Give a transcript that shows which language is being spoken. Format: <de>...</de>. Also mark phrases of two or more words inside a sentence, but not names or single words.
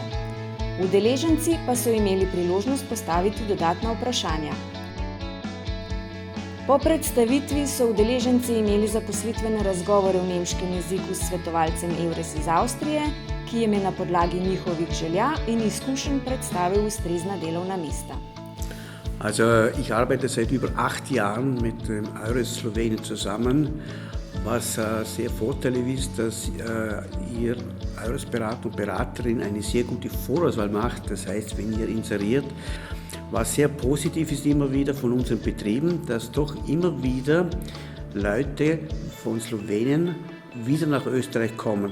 <sl>Udeleženci pa so imeli priložnost postaviti dodatna vprašanja. Po predstavitvi so udeleženci imeli zaposlitvene razgovore v nemškem jeziku s svetovalcem Eures iz Avstrije, ki jim je na podlagi njihovih želja in izkušenj predstavil ustrezna delovna mesta.</sl> <de>Also ich arbeite seit über 8 Jahren mit dem Eures Slowenien zusammen, was sehr vorteilhaft ist, dass ihr Eures Berater und Beraterin eine sehr gute Vorauswahl macht. Das heißt, wenn ihr inseriert, was sehr positiv ist immer wieder von unseren Betrieben, dass doch immer wieder Leute von Slowenien wieder nach Österreich kommen.</de>